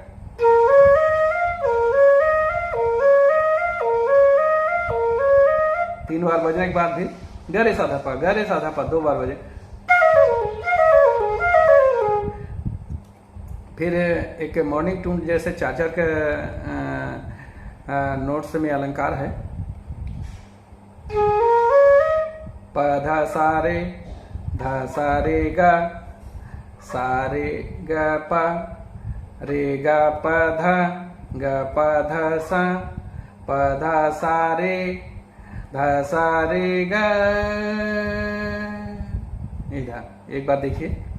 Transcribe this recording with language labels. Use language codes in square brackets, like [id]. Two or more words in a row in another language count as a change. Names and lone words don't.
[hi] तीन बार बजने के बाद फिर गरे साधा पा 2 बार बजे। फिर एक [en] morning tune [hi] जैसे चार चार के नोट्स में अलंकार है। प ध सा रे ग प रे ग प ध सा प ध सा रे ग। इधर एक बार देखिए।